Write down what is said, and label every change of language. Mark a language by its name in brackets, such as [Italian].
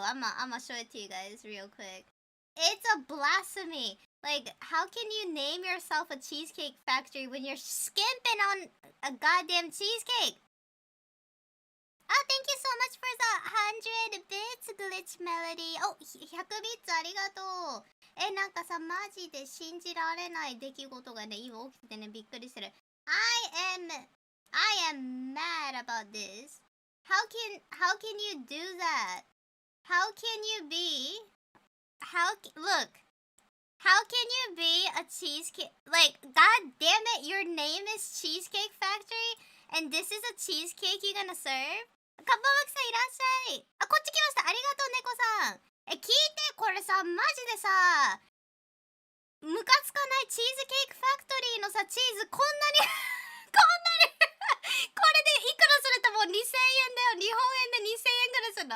[English] I'ma show it to you guys real quick. It's a blasphemy. Like, how can you name yourself a Cheesecake Factory when you're skimping on a goddamn cheesecake? Oh, thank you so much for the 100 bits, Glitch Melody. Oh, 100 bits [Japanese] ありがとう。なんかさ、マジで信じられない出来事がね、今起きててね、びっくりしてる。 [English] I am mad about this. How can you do that? How can you be look, how can you be a cheesecake, like, god damn it, your name is Cheesecake Factory and this is a cheesecake you're gonna serve? [Japanese] かっぱまきさんいらっしゃい。あ、こっち来ました。ありがとう猫さん。聞いて、これさ、マジでさ、ムカつかないチーズケーキファクトリーのさ、チーズこんなにこんなにこれでいくらするともう2000円だよ。日本円で2000円ぐらいするの。